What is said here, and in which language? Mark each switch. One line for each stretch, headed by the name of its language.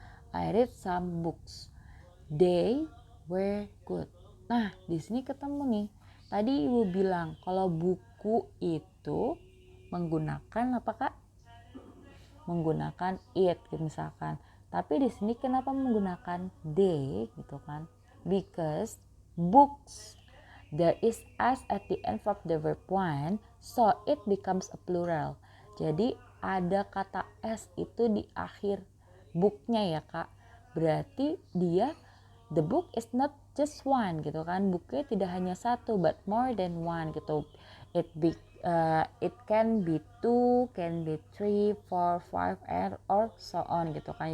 English: I read some books. They were good.
Indonesian: Nah, di sini ketemu nih. Tadi ibu bilang kalau buku itu menggunakan apa Kak? Menggunakan it misalkan. Tapi di sini kenapa menggunakan they gitu kan?
English: Because books, there is s at the end of the verb one, so it becomes a plural.
Indonesian: Jadi ada kata s itu di akhir booknya ya Kak. Berarti dia,
English: the book is not just one
Indonesian: gitu kan. Bukunya tidak hanya satu
English: but more than one gitu. It can be 2, can be 3, 4, 5 and or so on
Indonesian: gitu kan.